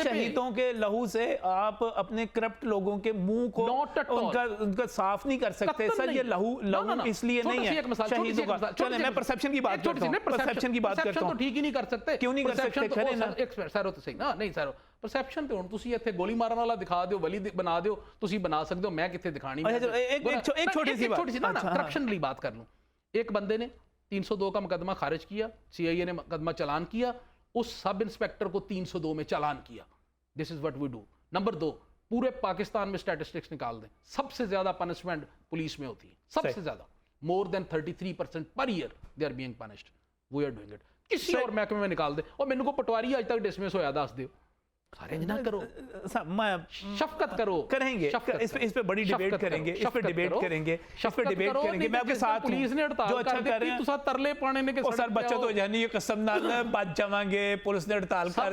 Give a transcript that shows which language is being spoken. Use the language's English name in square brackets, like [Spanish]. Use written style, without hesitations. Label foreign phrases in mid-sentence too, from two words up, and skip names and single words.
[Urdu] شہیدوں کے لہو سے آپ اپنے کرپٹ لوگوں کے منہ کو ان کا صاف نہیں کر سکتے. سر یہ لہو اس لیے نہیں ہے شہیدوں کا. چلیں میں پرسیپشن کی بات کرتا ہوں، پرسیپشن کی بات کرتا ہوں. تو ٹھیک ہی نہیں کر سکتے. کیوں نہیں کر سکتے؟ کریں نا. [Punjabi] سر تو صحیح نا، نہیں سر پرسیپشن تے ہن تسی ایتھے گولی مارن والا دکھا دیو، ولی بنا دیو، تسی بنا سکتے ہو، میں کتے دکھانی. [Urdu] ایک چھوٹی سی بات کرپشن لی بات کر لوں. ایک بندے نے 302 کا مقدمہ خارج کیا، سی آئی اے نے مقدمہ چلان کیا، اس سب انسپیکٹر کو 302 میں چالان کیا. [English] This is what we do. [Urdu] نمبر 2، پورے پاکستان میں سٹیٹسٹکس نکال دیں، سب سے زیادہ پنشمنٹ پولیس میں ہوتی ہے، سب سے زیادہ. [English] More than 33% per year they are being punished. We are doing it. [Urdu] کسی اور محکمے میں نکال دیں. [Punjabi] اور میرے کو پٹواری آج تک ڈسمس ہویا دس دیو. [Urdu] نہ کرو، شفقت کرو. کریں گے اس پہ بڑی ڈیبیٹ کریں گے، اس پہ ڈیبیٹ کریں گے، اس پہ ڈیبیٹ کریں گے. میں آپ کے ساتھ ہوں. پولیس نے ہڑتال جو اچھا کر رہے ہیں [Punjabi] تسا ترلے پانے نے کہ سر بچہ تو یعنی یہ قسم نال بچ جاواں گے، پولیس نے ہڑتال کر